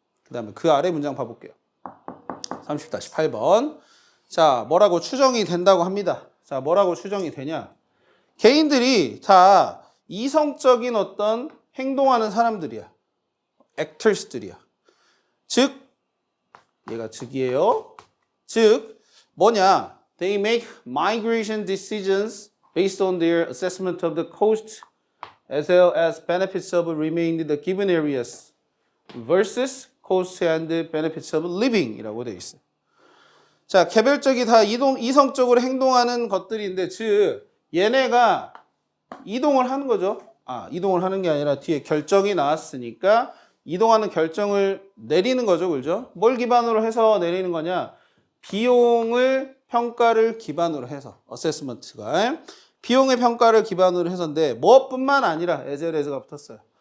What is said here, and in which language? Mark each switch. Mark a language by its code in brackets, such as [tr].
[ko] 그 다음에 그 아래 문장 봐볼게요. 30-8번 자, 뭐라고 추정이 된다고 합니다. 자, 뭐라고 추정이 되냐? 개인들이 다 이성적인 어떤 행동하는 사람들이야. actors들이야. 즉, 얘가 즉이에요. 즉, 뭐냐? [en] They make migration decisions based on their assessment of the cost as well as benefits of remaining in the given areas versus cost and benefits of living이라고 되어 있어요. [ko] 자, 개별적이 다 이성적으로 행동하는 것들인데, 즉 얘네가 이동을 하는 거죠. 이동을 하는 게 아니라 뒤에 결정이 나왔으니까 이동하는 결정을 내리는 거죠. 그죠? 뭘 기반으로 해서 내리는 거냐? 비용을 평가를 기반으로 해서 어세스먼트가 비용의 평가를 기반으로 해서인데 무엇뿐만 아니라 에즈가 붙었어요.